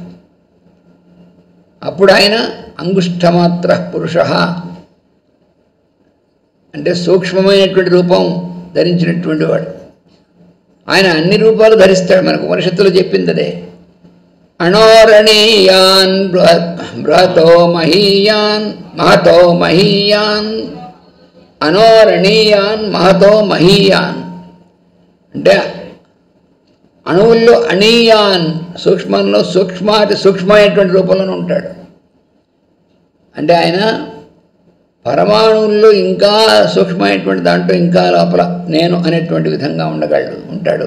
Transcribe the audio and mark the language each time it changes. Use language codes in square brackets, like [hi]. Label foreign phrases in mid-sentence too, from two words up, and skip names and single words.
[te] అప్పుడు ఆయన అంగుష్ఠమాత్ర పురుష అంటే సూక్ష్మమైనటువంటి రూపం ధరించినటువంటి వాడు. ఆయన అన్ని రూపాలు ధరిస్తాడు. మనకు ఉపనిషత్తులో చెప్పింది అదే. [sa] అణోరణీయాన్ బృహతో మహీయాన్ మహతో మహీయాన్ అనోరణీయాన్ మహతో మహీయాన్ [te] అంటే అణువుల్లో అనీయాన్ సూక్ష్మంలో సూక్ష్మమైనటువంటి రూపంలోనే ఉంటాడు. అంటే ఆయన పరమాణువుల్లో ఇంకా సూక్ష్మమైనటువంటి దాంట్లో ఇంకా లోపల నేను అనేటువంటి విధంగా ఉంటాడు.